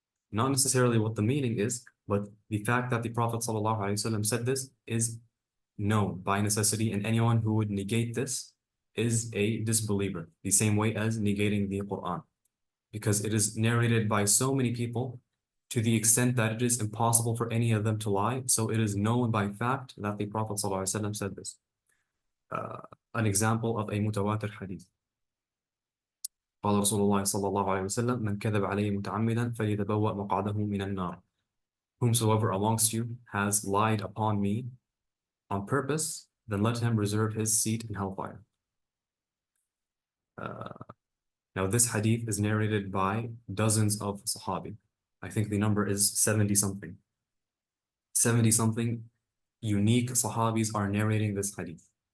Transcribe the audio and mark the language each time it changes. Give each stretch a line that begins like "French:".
English: Not necessarily what the meaning is, but the fact that the Prophet ﷺ said this is known by necessity, and anyone who would negate this is a disbeliever, the same way as negating the Quran, because it is narrated by so many people to the extent that it is impossible for any of them to lie. So it is known by fact that the Prophet ﷺ said this. An example of a mutawatir hadith.
Arabic: قال رسول الله صلى الله عليه وسلم من كذب عليه متعمدا فليتبوأ مقعده من النار.
English: Whomsoever amongst you has lied upon me on purpose, then let him reserve his seat in hellfire. Now this hadith is narrated by dozens of Sahabi. I think the number is 70 something. 70 something unique Sahabis are narrating this hadith.